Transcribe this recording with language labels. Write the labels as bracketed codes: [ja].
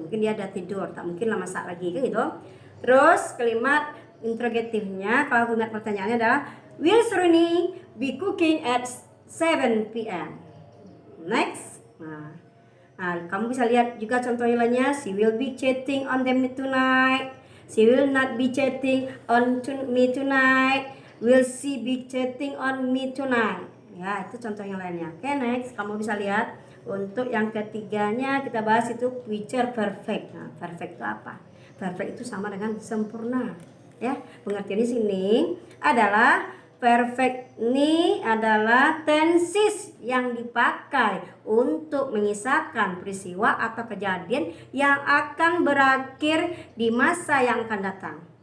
[id] Mungkin dia ada tidur, tak mungkin lah masak lagi kan gitu. Terus kalimat interrogatifnya, kalau kalimat pertanyaannya adalah [en] will Seruni be cooking at 7 PM? [id] Next. Nah, kamu bisa lihat juga contoh lainnya. [en] She will be chatting on me tonight. She will not be chatting on me tonight. Will she be chatting on me tonight? [id] Ya, itu contoh yang lainnya. Oke, next. Kamu bisa lihat untuk yang ketiganya kita bahas itu future perfect. Nah, perfect itu apa? Perfect itu sama dengan sempurna. Ya, pengertian di sini adalah perfect ini adalah tenses yang dipakai untuk mengisahkan peristiwa atau kejadian yang akan berakhir di masa yang akan datang.